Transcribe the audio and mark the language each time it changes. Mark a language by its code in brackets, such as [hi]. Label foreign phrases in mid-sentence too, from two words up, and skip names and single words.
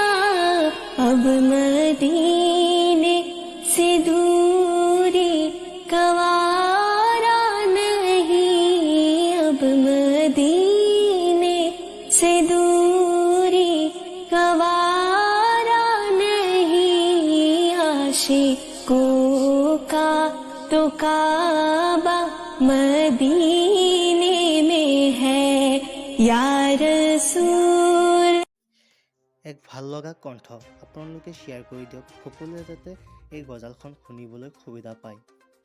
[hi] अब मदीने से दूरी गवारा नहीं, अब मदीने से दूरी गवारा नहीं। आशिकों का तो काबा मदीने में है। [ar] या रसूल। [as] এক ভাল লগা কণ্ঠ আপোনালোকে শ্বেয়াৰ কৰি দিয়ক, সকলোৱে যাতে এই গজলখন শুনিবলৈ সুবিধা পায়।